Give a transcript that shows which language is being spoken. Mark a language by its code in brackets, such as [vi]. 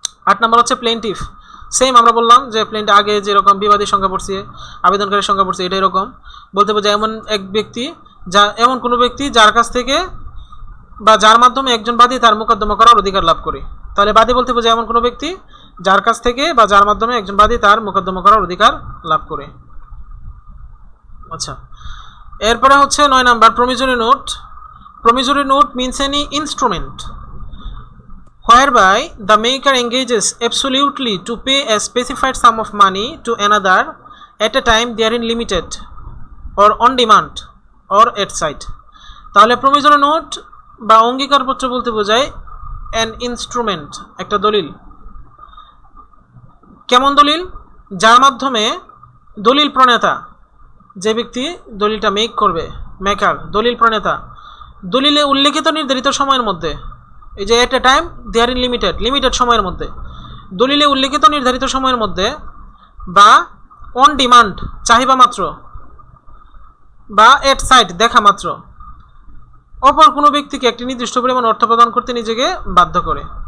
[bn] 8 নম্বর হচ্ছে প্লেন্টিফ, সেম আমরা বললাম যে প্লেন্ট আগে যেরকম বিবাদীর সংখ্যা পড়ছে, আবেদনকারীর সংখ্যা পড়ছে, এটা এরকম বলতে বোঝায় এমন এক ব্যক্তি, যা এমন কোনো ব্যক্তি যার কাছ থেকে বা যার মাধ্যমে একজন বাদী তার মোকদ্দমা করার অধিকার লাভ করে। তাহলে বাদী বলতে বোঝায় এমন কোনো ব্যক্তি যার কাছ থেকে বা যার মাধ্যমে একজন বাদী তার মোকদ্দমা করার অধিকার লাভ করে। আচ্ছা, এরপরে হচ্ছে 9 number প্রমিজরি note. [en] Promissory note means any instrument whereby the maker engages absolutely to pay a specified sum of money to another at a time therein limited or on demand or at sight. [bn] তাহলে প্রমিজরি note বা অঙ্গীকারপত্র বলতে বোঝায় an instrument, একটা দলিল। কেমন দলিল? যার মাধ্যমে দলিল প্রণেতা, যে ব্যক্তি দলিলটা মেক করবে, মেকার, দলিল প্রণেতা, দলিলে উল্লেখিত নির্ধারিত সময়ের মধ্যে, [en] এই যে at a time therein limited [bn] সময়ের মধ্যে, দলিলে উল্লেখিত নির্ধারিত সময়ের মধ্যে, বা অন ডিমান্ড চাহিদা মাত্র, বা এট সাইট দেখা মাত্র অপর কোনো ব্যক্তিকে একটি নির্দিষ্ট পরিমাণ অর্থ প্রদান করতে নিজেকে বাধ্য করে।